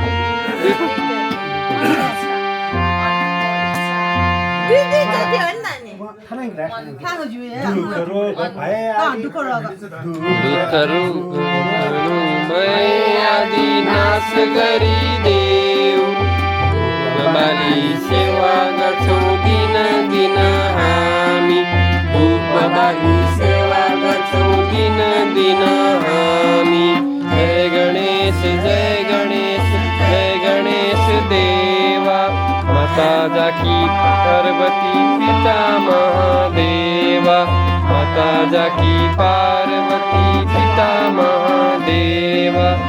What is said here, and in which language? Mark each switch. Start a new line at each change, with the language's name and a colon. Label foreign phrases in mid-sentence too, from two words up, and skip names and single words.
Nepali: आदि नाश गरी देव बाली सेवा गर्छौँ दिन दिन हामी धूप बाली सेवा गर्छौँ दिन दिन हामी जय गणेश
Hindi: देवा माता जाकी पार्वती पिता महादेवा माता जाकी पार्वती पिता महादेवा